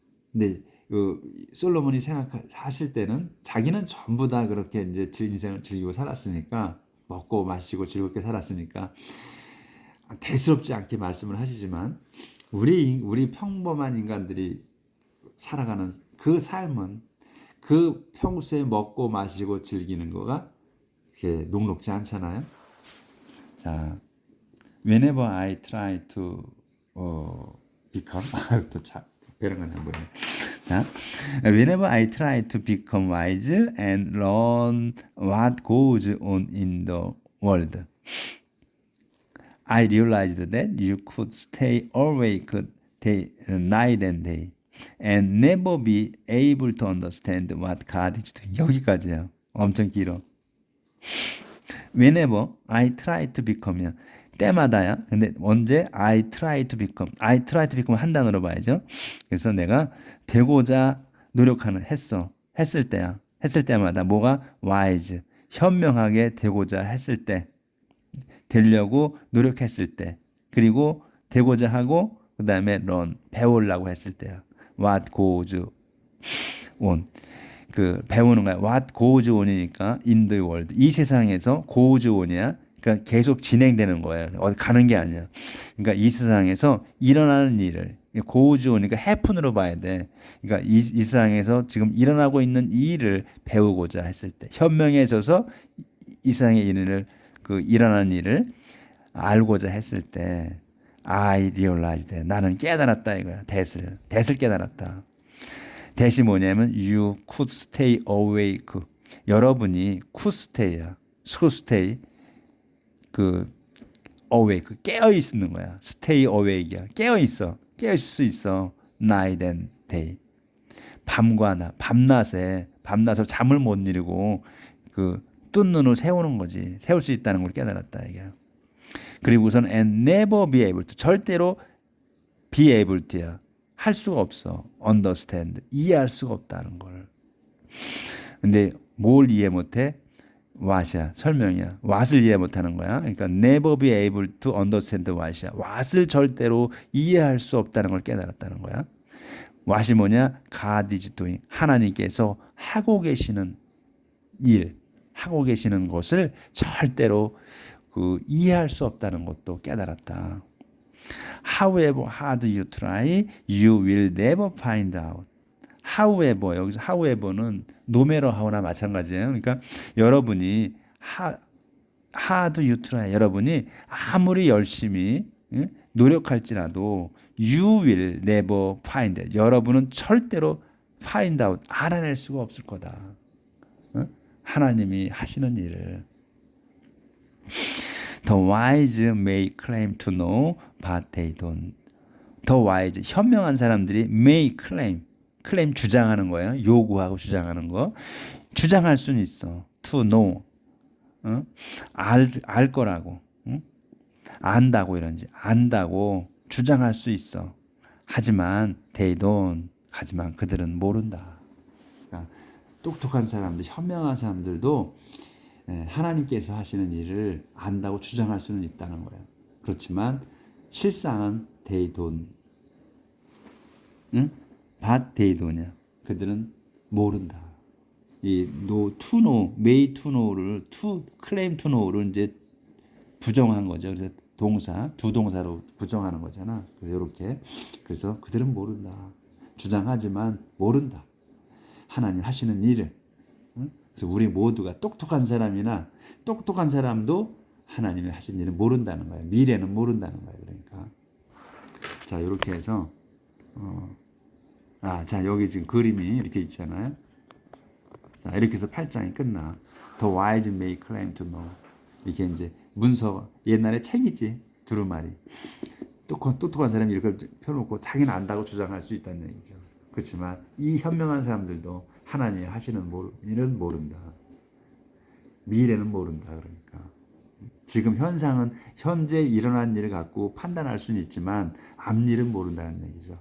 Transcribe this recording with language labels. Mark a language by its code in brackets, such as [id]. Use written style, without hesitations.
[ko] 근데 솔로몬이 하실 때는 자기는 전부 다 그렇게 이제 인생을 즐기고 살았으니까 먹고 마시고 즐겁게 살았으니까 대수롭지 않게 말씀을 하시지만 우리 평범한 인간들이 살아가는 그 삶은 그 평소에 먹고 마시고 즐기는 거가 그렇게 녹록지 않잖아요. 자, [en] whenever I try to become [ko] 배령하네 뭐야. 자, [en] whenever I try to become wise and learn what goes on in the world, I realized that you could stay awake night and day and never be able to understand what God is doing. [ko] 여기까지야. 엄청 길어. [en] Whenever I try to become [ko] 이야. 때마다야. 근데 언제 [en] I try to become [ko] 한 단어로 봐야죠. 그래서 내가 되고자 노력하는 했을 때야. 했을 때마다 뭐가 [en] wise [ko] 현명하게 되고자 했을 때 되려고 노력했을 때 그리고 되고자 하고 그 다음에 [en] learn [ko] 배우려고 했을 때야. [en] What goes on [ko] 그 배우는 거야. [en] What goes on이니까 in the world 이 세상에서 goes on이야. [ko] 그러니까 계속 진행되는 거예요. 어디 가는 게 아니야. 그러니까 이 세상에서 일어나는 일을 [en] goes on [ko] 이니까 happen으로 봐야 돼. 그러니까 이 세상에서 지금 일어나고 있는 이 일을 배우고자 했을 때 현명해져서 이 세상의 일을 그 일어나는 일을 알고자 했을 때 [en] I realized [ko] 나는 깨달았다 이거야. that을 깨달았다. that이 뭐냐면 [en] you could stay awake. [ko] 여러분이 [en] could stay [ko] 야. could stay 그 awake 깨어 있는 거야. [en] stay awake [ko] 야. 깨어 있어. 깨어 있을 수 있어. [en] night and day. [ko] 밤과 낮, 밤낮에 잠을 못 이루고 그 뜬 눈을 세우는 거지. 세울 수 있다는 걸 깨달았다 이게. 그리고 우선 [en] and never be able to [ko] 절대로 [en] be able to [ko] 야. 할 수가 없어. [en] understand [ko] 이해할 수가 없다는 걸. 근데 뭘 이해 못해? what이야. 설명이야. what을 이해 못하는 거야. [en] 그러니까 never be able to understand what이야. [ko] what을 절대로 이해할 수 없다는 걸 깨달았다는 거야. what이 뭐냐? [en] God is doing. [ko] 하나님께서 하고 계시는 일, 하고 계시는 것을 절대로 그 이해할 수 없다는 것도 깨달았다. [en] However hard you try, you will never find out. [ko] however 여기서 however는 [en] no matter how [ko] 나 마찬가지예요. 그러니까 여러분이 [en] hard you try [ko] 여러분이 아무리 열심히 노력할지라도 [en] you will never find it. [ko] 여러분은 절대로 [en] find out [ko] 알아낼 수가 없을 거다. 하나님이 하시는 일을 [en] The wise may claim to know, but they don't. The wise, [ko] 현명한 사람들이 [en] may claim [ko] 주장하는 거예요. 요구하고 주장하는 거. 주장할 수는 있어. [en] To know, [ko] 알 거라고, 안다고 이런지 안다고 주장할 수 있어. 하지만 [en] they don't. [ko] 하지만 그들은 모른다. 그러니까 똑똑한 사람들, 현명한 사람들도 하나님께서 하시는 일을 안다고 주장할 수는 있다는 거예요. 그렇지만 실상은 [en] they don't. but they don't. [ko] 그들은 모른다. 이 no, to know, may to know를 [en] to claim to know [ko] 를 이제 부정한 거죠. 그래서 동사, 두 동사로 부정하는 거잖아. 그래서 이렇게 그래서 그들은 모른다. 주장하지만 모른다. 하나님 하시는 일을. 그래서 우리 모두가 똑똑한 사람이나 똑똑한 사람도 하나님이 하신 일을 모른다는 거예요. 미래는 모른다는 거예요. 그러니까 자 이렇게 해서 자 여기 지금 그림이 이렇게 있잖아요. 자 이렇게 해서 8장이 끝나. [en] The wise may claim to know. [ko] 이게 이제 문서 옛날에 책이지 두루마리. 똑똑한 사람이 이렇게 펴놓고 자기는 안다고 주장할 수 있다는 얘기죠. 그렇지만 이 현명한 사람들도 하나님이 하시는 일은 모른다. 미래는 모른다. 그러니까 지금 현상은 현재 일어난 일을 갖고 판단할 수는 있지만 앞일은 모른다는 얘기죠.